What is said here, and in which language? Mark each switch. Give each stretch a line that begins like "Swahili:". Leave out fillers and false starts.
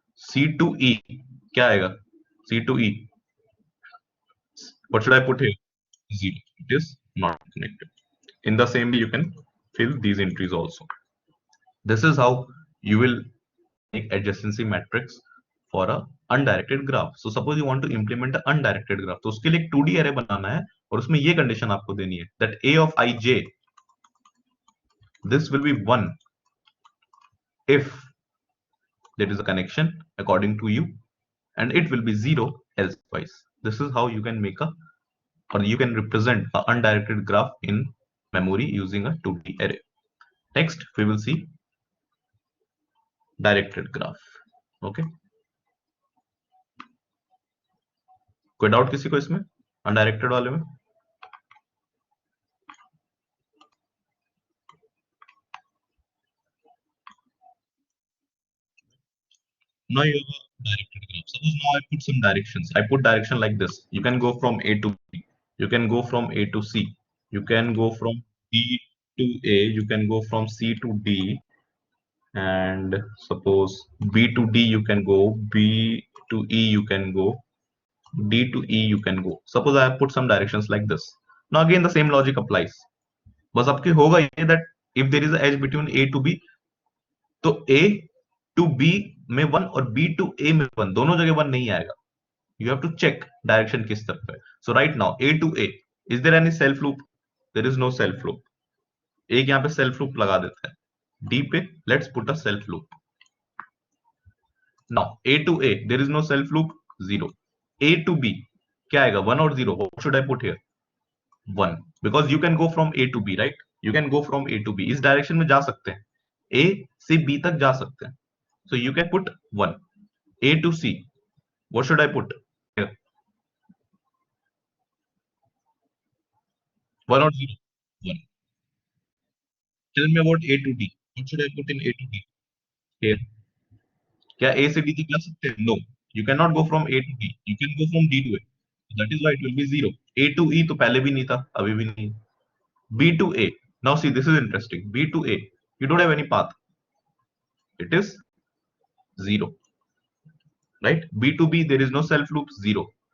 Hindi: C2E, क्या आएगा?
English: C2E, what should I put here? 0. It is not connected. In the same way, you can fill these entries also. This is how you will make adjacency matrix for a undirected graph. So suppose you want to implement an undirected graph,
Hindi: तो उसके लिए एक 2D array बनाना है और उसमें ये condition आपको देनी है
English: that a of ij, this will be 1 if there is a connection according to you, and it will be 0 elsewise. This is how you can make a, or you can represent a undirected graph in memory using a 2D array. Next, we will see directed graph.
Hindi: Okay, कोई doubt किसी को इसमें undirected वाले में?
English: Now you have a directed graph. Suppose now I put some directions. I put direction like this. You can go from A to B. You can go from A to C. You can go from B to A. You can go from C to D. And suppose B to D you can go. B to E you can go. D to E you can go. Suppose I have put some directions like this. Now again the same logic applies.
Hindi: बस आपके होगा ये
English: that if there is a edge between A to B,
Hindi: तो A to B में 1 और B to A में 1 दोनों जगह 1 नहीं आएगा.
English: You have to check direction
Hindi: किस तरफ है.
English: So right now A to A, is there any self loop? There is no self loop.
Hindi: एक यहाँ पे self loop लगा देते हैं.
English: D पे let's put a self loop. Now A to A, there is no self loop, 0.
Hindi: A to B क्या आएगा?
English: 1 और 0. What should I put here? 1, because you can go from A to B, right? You can go from A to B.
Hindi: इस direction में जा सकते हैं. A से B तक जा सकते हैं.
English: So you can put 1. A to C, what should I put here? 1 or 0? 1. Tell me about A to D. What should I put in A to D? Here.
Hindi: क्या A से D तक जा सकते हैं?
English: No. You cannot go from A to D. You can go from D to A. So that is why it will be 0.
Hindi: A to E तो पहले भी नहीं था, अभी भी नहीं.
English: B to A. Now see, this is interesting. B to A. You don't have any path. It is 0. Right? B to B, there is no self loop, 0.